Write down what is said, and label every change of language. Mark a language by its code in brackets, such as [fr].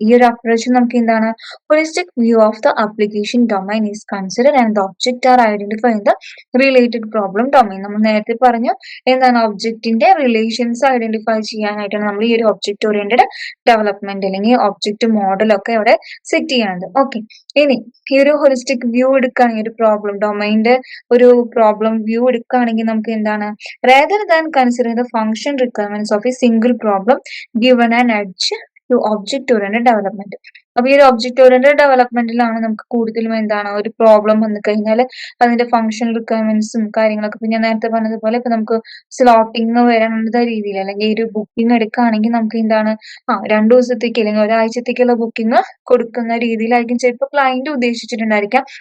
[ml] ഈ ഒരു അപ്രോച്ച് നമുക്ക് എന്താണ്, [en] Holistic view of the application domain is consider and the object are identify in the related problem domain. [ml] നമ്മൾ നേരത്തെ പറഞ്ഞു എന്താണ്, ഒബ്ജക്റ്റിന്റെ റിലേഷൻസ് ഐഡന്റിഫൈ ചെയ്യാനായിട്ടാണ് നമ്മൾ ഈ ഒരു ഒബ്ജക്റ്റ് ഓറിയന്റഡ് ഡെവലപ്മെന്റ് അല്ലെങ്കിൽ ഒബ്ജക്റ്റ് മോഡൽ ഒക്കെ ഇവിടെ സെറ്റ് ചെയ്യണത്. ഓക്കെ, ഇനി ഈ ഒരു ഹോളിസ്റ്റിക് വ്യൂ എടുക്കുകയാണെങ്കിൽ, ഒരു പ്രോബ്ലം ഡൊമൈന്റെ ഒരു പ്രോബ്ലം വ്യൂ എടുക്കുകയാണെങ്കിൽ നമുക്ക് എന്താണ്, [en] rather than considering the function requirements of a single problem given an edge to object oriented development. [ml] അപ്പൊ ഈ ഒരു ഒബ്ജക്റ്റ് ഓറിയന്റഡ് ഡെവലപ്മെന്റിലാണ് നമുക്ക് കൂടുതലും എന്താണ്, ഒരു പ്രോബ്ലം വന്നു കഴിഞ്ഞാൽ അതിന്റെ ഫംഗ്ഷൻ റിക്വയർമെന്റ്സും കാര്യങ്ങളൊക്കെ ഇപ്പൊ ഞാൻ നേരത്തെ പറഞ്ഞതുപോലെ ഇപ്പൊ നമുക്ക് സ്ലോട്ടിങ് വരേണ്ട രീതിയിൽ അല്ലെങ്കിൽ ഒരു ബുക്കിംഗ് എടുക്കുകയാണെങ്കിൽ നമുക്ക് എന്താണ്, 2 ദിവസത്തേക്ക് അല്ലെങ്കിൽ ഒരാഴ്ചത്തേക്കുള്ള ബുക്കിംഗ് കൊടുക്കുന്ന രീതിയിലായിരിക്കും ചിലപ്പോൾ ക്ലയന്റ് ഉദ്ദേശിച്ചിട്ടുണ്ടായിരിക്കാം.